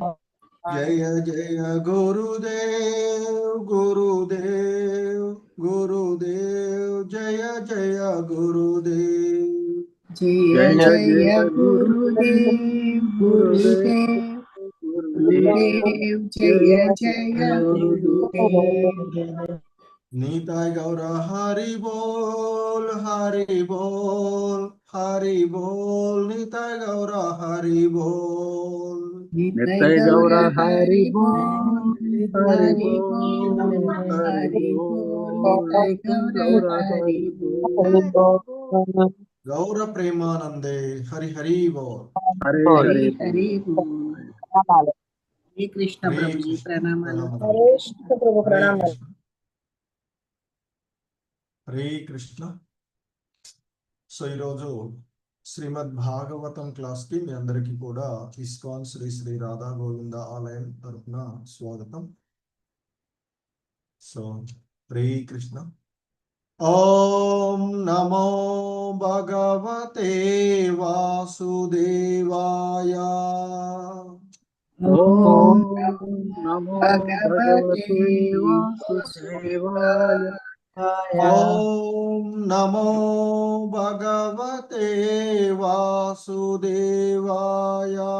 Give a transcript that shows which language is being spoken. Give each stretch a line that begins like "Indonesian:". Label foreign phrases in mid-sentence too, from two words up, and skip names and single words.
Telugu: జయ జయ గురుదేవ్ గురుదేవ్ గురుదేవ్ జయ జయ గురుదేవ్ జయ జయ గురుదేవ్ గురుదేవ్ గురుదేవ్ జయ జయ గురుదేవ్
Hindi: नीताय गौर हरि बोल हरि बोल हरि बोल नीताय गौर हरि बोल नित्य गौर हरि बोल हरि बोल हरि बोल गौर हरि बोल गौर प्रेमानंदे हरि हरि बोल हरे
Telugu: హరి
Hindi: हरे
Telugu: హరి బోల్. హరే కృష్ణ
Hindi: हरे
Telugu: ప్రభుజీ
Hindi: कृष्ण
Telugu: ప్రణామాలు.
Hindi: प्रणाम
Telugu: హరే కృష్ణ.
Hindi: हरे कृष्ण हरे कृष्ण
Telugu: సో ఈరోజు శ్రీమద్ భాగవతం క్లాస్ కి మీ అందరికీ కూడా ఇస్కాన్ శ్రీ శ్రీ రాధా గోవింద ఆలయం తరఫున స్వాగతం. సో హరే కృష్ణ.
Sanskrit: ఓం నమో భగవతే వాసుదేవాయ. ఓం నమో భగవతే వాసుదేవాయ. ఓం నమో భగవతే వాసుదేవాయ.